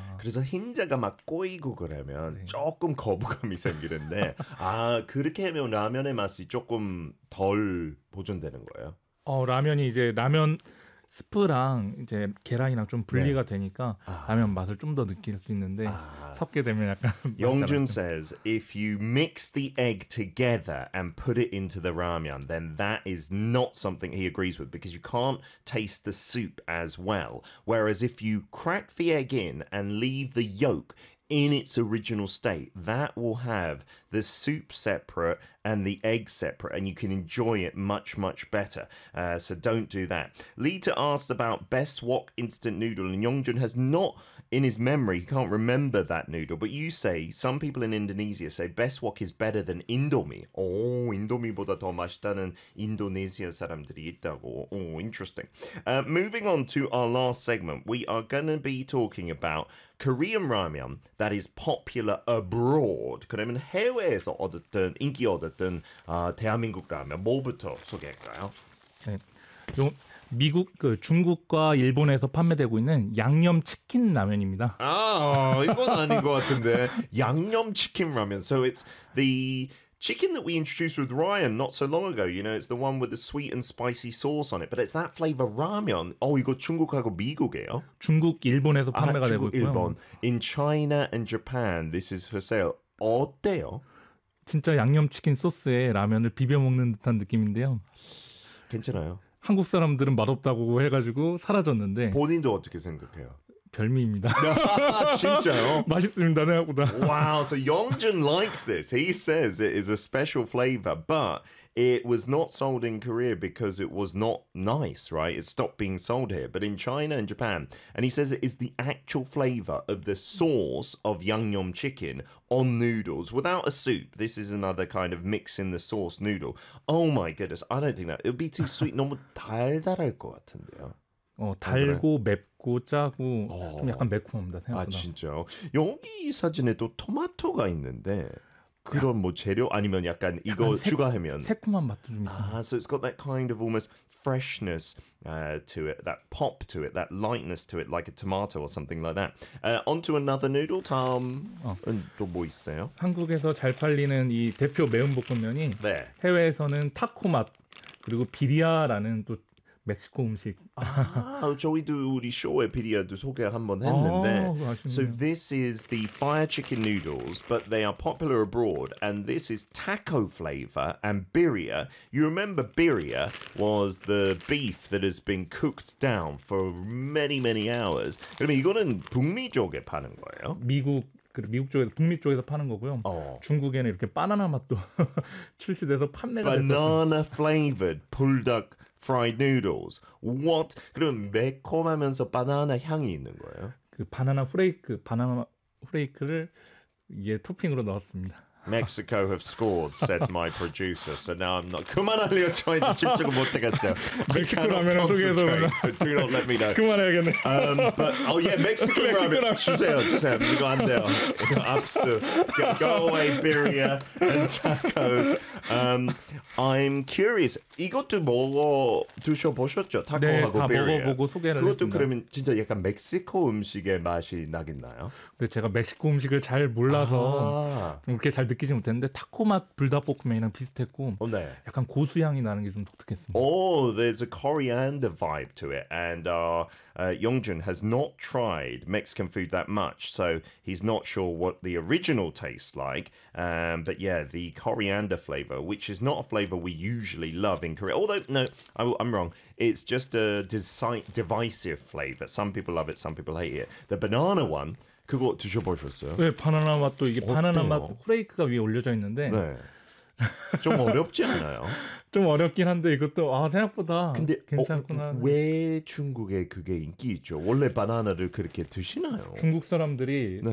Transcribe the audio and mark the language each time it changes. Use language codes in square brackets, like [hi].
[ko] 그래서 흰자가 막 꼬이고 그러면 네. 조금 거부감이 생기는데 아 그렇게 하면 라면의 맛이 조금 덜 보존되는 거예요? 라면이 이제 라면 스프랑 이제 계란이랑 좀 분리가 네. 되니까 라면 맛을 좀 더 느낄 수 있는데 섞게 되면 약간 [en] Youngjun says if you mix the egg together and put it into the ramen then that is not something he agrees with because you can't taste the soup as well whereas if you crack the egg in and leave the yolk in its original state that will have the soup separate and the egg separate and you can enjoy it much much better so don't do that. Lita asked about best wok instant noodle and Youngjun has not in his memory he can't remember that noodle but you say some people in Indonesia say best wok is better than indomie. [ko] Oh, indomie보다 더 맛있다는 인도네시아 사람들이 있다고. [en] Oh, interesting. Moving on to our last segment, we are going to be talking about Korean ramyun that is popular abroad. [ko] 그러면 해외에서 얻었던 인기 얻었던 대한민국 라면 뭐부터 소개할까요? 네, 요 미국 그 중국과 일본에서 판매되고 있는 양념 치킨 라면입니다. 아, 이건 아닌 것 같은데 양념 치킨 라면. [en] So it's the chicken that we introduced with Ryan not so long ago. You know, it's the one with the sweet and spicy sauce on it. But it's that flavor ramyun. [ko] Oh, 이거 중국하고 미국이에요? 중국, 일본에서 판매가 되고 있고요. 일본. [en] In China and Japan, this is for sale. [ko] 어때요? 진짜 양념치킨 소스에 라면을 비벼 먹는 듯한 느낌인데요. 괜찮아요. 한국 사람들은 맛없다고 해가지고 사라졌는데. 본인도 어떻게 생각해요? 별미입니다. 진짜요? 맛있습니다, 생각보다. [en] Wow, so Youngjun likes this. He says it is a special flavor, but it was not sold in Korea because it was not nice, right? It stopped being sold here. But in China and Japan, and he says it is the actual flavor of the sauce of Yangnyeom chicken on noodles without a soup. This is another kind of mix in the sauce noodle. Oh my goodness, I don't think that. It would be too sweet. [ko] 너무 달달할 것 같은데요. 달고 맵고 짜고 좀 약간 매콤합니다 생각보다. 아 진짜요? 여기 사진에도 토마토가 있는데 그런 뭐 재료 아니면 약간 이거 약간 추가하면 새콤한 맛도 좀 있어요. [en] So it's got that kind of almost freshness to it, that pop to it, that lightness to it, like a tomato or something like that. Onto another noodle, Tom. [ko] 또 뭐 있어요? 한국에서 잘 팔리는 이 대표 매운 볶음면이 네. 해외에서는 타코 맛 그리고 비리아라는 또 멕시코 음식. 아, 저희도 우리 쇼에 비리아도 소개 한번 했는데. 아쉽네요. [en] So this is the fire chicken noodles, but they are popular abroad, and this is taco flavor and birria. You remember birria was the beef that has been cooked down for many many hours. [ko] 그러면 이거는 북미 쪽에 파는 거예요? 미국 그리고 미국 쪽에서 북미 쪽에서 파는 거고요. 중국에는 이렇게 바나나 맛도 출시돼서 판매가 됐어요. [en] Banana flavored pulled duck. Fried noodles. What? [ko] 그럼 매콤하면서 바나나 향이 있는 거예요? 그 바나나 후레이크, 바나나 후레이크를 이게 토핑으로 넣었습니다. [en] Mexico have scored, said my producer. So now I'm not. [ko] 그만하려 저한테 집중을 못 하겠어요. [en] Mexico [ko] 라면 소개해도 되나? [en] Do not let me know. [ko] 그만해야겠네. [en] But oh yeah, [ko] Mexico 라면 주세요. 이거 안 돼요. 압수. [en] Go away, birria and tacos. I'm curious. [ko] 이것도 먹어 드셔보셨죠? 타코하고 birria. 네, 다 먹어보고 소개를. 그것도 그러면 진짜 약간 멕시코 음식의 맛이 나겠나요? 근데 제가 멕시코 음식을 잘 몰라서 이렇게 잘 느끼지 못했는데 타코 맛 불닭볶음면이랑 비슷했고 oh, 네. 약간 고수향이 나는 게 좀 독특했습니다. [en] Oh, there's a coriander vibe to it. And Yongjun has not tried Mexican food that much, so he's not sure what the original tastes like. But yeah, the coriander flavor, which is not a flavor we usually love in Korea. Although, no, I'm wrong. It's just a divisive flavor. Some people love it, some people hate it. The banana one, [ko] 그거 드셔보셨어요? 네, 바나나 맛도 이게 어때요? 바나나 맛 플레이크가 위에 올려져 있는데 네. 좀 어렵지 않아요? 좀 어렵긴 한데 이것도 아 생각보다 근데, 괜찮구나. 어, 왜 중국에 그게 인기 있죠? 원래 바나나를 그렇게 드시나요? 중국 사람들이 네.